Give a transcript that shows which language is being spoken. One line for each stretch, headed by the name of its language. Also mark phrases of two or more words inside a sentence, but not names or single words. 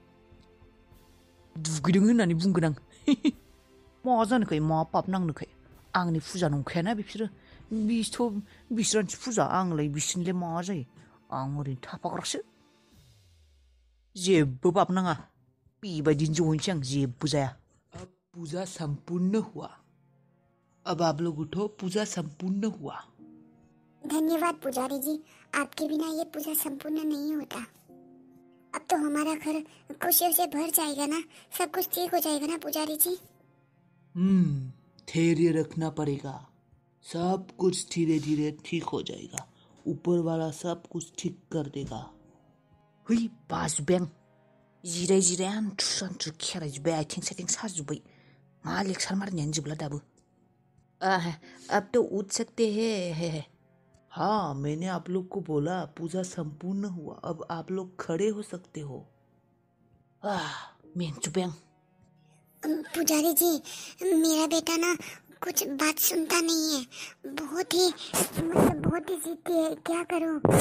Bodo: दुगैदों होननानै बुंगोन आं। मा जानोखाय, मा पाप नांनोखाय? आंनि फुजा नंखायाना बिसोरो। बिसोरानोसो फुजा, आंलाय बिसोरनिलाय मा जायो? आं ओरैनो थाफाग्रासो। जेबो पाप नाङा, बेबायदिनो जहैनोसै आं, जेबो जाया।
Hindi: अब पूजा संपूर्ण हुआ। अब आप लोगों को पूजा संपूर्ण हुआ। धन्यवाद पुजारी जी, आपके बिना ये पूजा संपूर्ण नहीं होता। अब तो हमारा घर खुशियों से भर जाएगा ना, सब कुछ ठीक हो जाएगा ना पुजारी जी? धैर्य रखना पड़ेगा, सब कुछ धीरे धीरे ठीक हो जाएगा। ऊपर वाला सब कुछ ठीक कर देगा।
Bodo: हुई बाजुबें जिराय आन्थु खेरायजोब्बाय, आथिं साथिं साजोब्बाय। मा लेक्सार मारनायानो जोबला दाबो।
Hindi: अब तो उठ सकते हैं। हाँ, मैंने आप लोग को बोला पूजा संपूर्ण हुआ, अब आप लोग खड़े हो सकते हो।
Bodo: मेंचुबें।
Hindi: पुजारी जी, मेरा बेटा ना कुछ बात सुनता नहीं है, बहुत ही जिद्दी है, क्या करूं?